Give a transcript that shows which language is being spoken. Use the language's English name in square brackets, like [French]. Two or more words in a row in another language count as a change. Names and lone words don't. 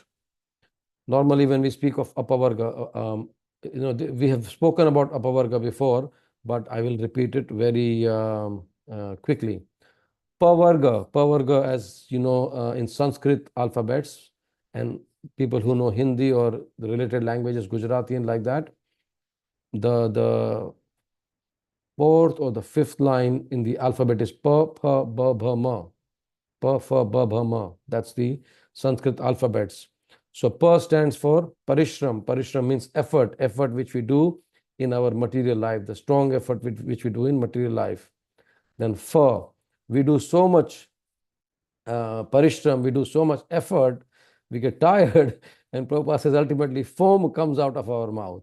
[English] Normally, when we speak of apavarga, we have spoken about apavarga before, but I will repeat it very quickly. Pavarga, as you know, in Sanskrit alphabets, and people who know Hindi or the related languages, Gujarati and like that, the fourth or the fifth line in the alphabet is pa, pa, ba, bha, ma. Pa, fa, ba, bha, ma. That's the Sanskrit alphabets. So pa stands for parishram. Parishram means effort which we do in our material life, the strong effort which we do in material life. Then fa, we do so much parishram, we do so much effort, we get tired, and Prabhupada says ultimately foam comes out of our mouth.